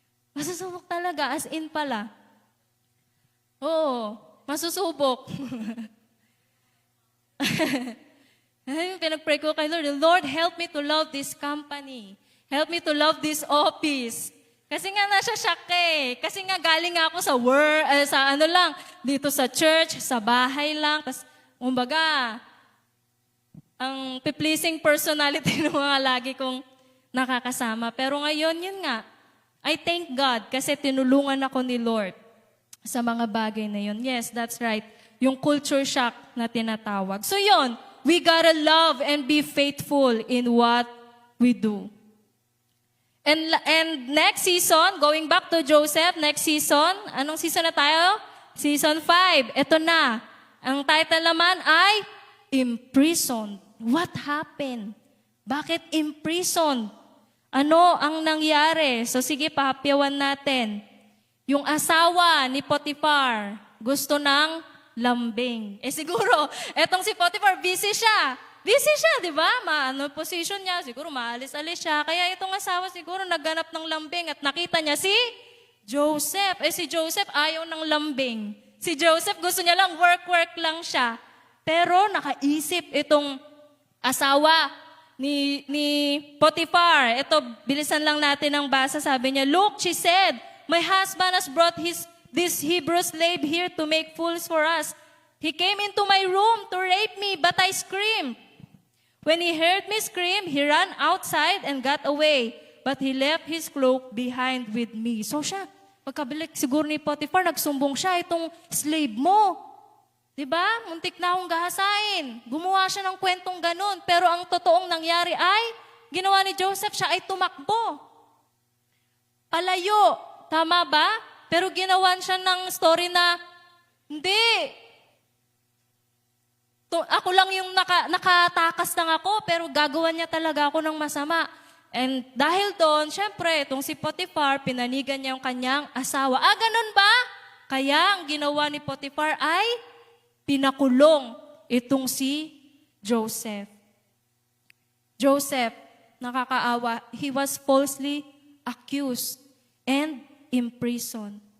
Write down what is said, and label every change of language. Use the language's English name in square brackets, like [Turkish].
[Filipino] Masusubok talaga, as in pala. Oo, masusubok. [English] Pinag-pray ko kay Lord, Lord, help me to love this company. Help me to love this office. [Filipino] Kasi nga nasasyak eh. Kasi nga galing ako sa work, dito sa church, sa bahay lang. Tapos, kumbaga, ang pleasing personality ng mga lagi kong nakakasama. Pero ngayon, yun nga, I thank God kasi tinulungan ako ni Lord sa mga bagay na yun. [English] Yes, that's right. Yung culture shock na tinatawag. So yun, we gotta love and be faithful in what we do. And next season, going back to Joseph, next season, anong season na tayo? [Filipino] Season 5. Ito na. Ang title naman ay Imprisoned. [English] What happened? Bakit imprisoned? [Filipino] Ano ang nangyari? So sige, pahapyawan natin. Yung asawa ni Potiphar, gusto ng lambing. Siguro, etong si Potiphar, busy siya. Busy siya, di ba? Position niya, siguro maalis-alis siya. Kaya itong asawa siguro nagganap ng lambing at nakita niya si Joseph. Si Joseph ayaw ng lambing. Si Joseph gusto niya lang work lang siya. Pero nakaisip itong asawa ni Potiphar. Ito, bilisan lang natin ang basa. [English] Sabi niya, "Look," she said, "my husband has brought this Hebrew slave here to make fools for us. He came into my room to rape me, but I screamed. When he heard me scream, he ran outside and got away. But he left his cloak behind with me." So siya, [Filipino] Pagkabalik siguro ni Potiphar, nagsumbong siya, itong slave mo. Diba? Muntik na akong gahasain. Gumawa siya ng kwentong ganun. Pero ang totoong nangyari ay, ginawa ni Joseph, siya ay tumakbo. Palayo. Tama ba? Pero ginawan siya ng story na, hindi. Ako lang yung nakatakas lang ako, pero gagawa niya talaga ako ng masama. And dahil doon, syempre, itong si Potiphar, pinanigan niya yung kanyang asawa. Ganun ba? Kaya ang ginawa ni Potiphar ay pinakulong itong si Joseph. [English] Joseph, nakakaawa, he was falsely accused and imprisoned.